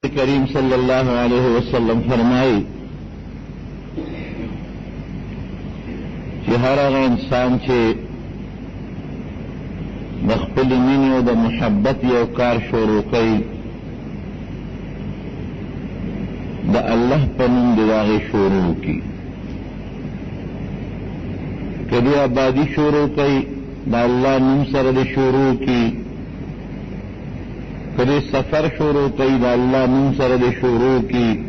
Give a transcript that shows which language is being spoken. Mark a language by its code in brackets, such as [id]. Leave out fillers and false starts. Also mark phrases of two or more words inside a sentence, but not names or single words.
[ps] کریم [ar] صلی اللہ علیہ وسلم [ur] فرمائی کہ [ps] ہر هغه انسان چې د خپل مینې او د محبت یو کار شروع کوي د الله په نوم د هغې شروع کړي که د آبادي شروع کوي د الله نوم سره د شروع کړي که د سفر شروع کوي د الله نوم سره د شروع کړي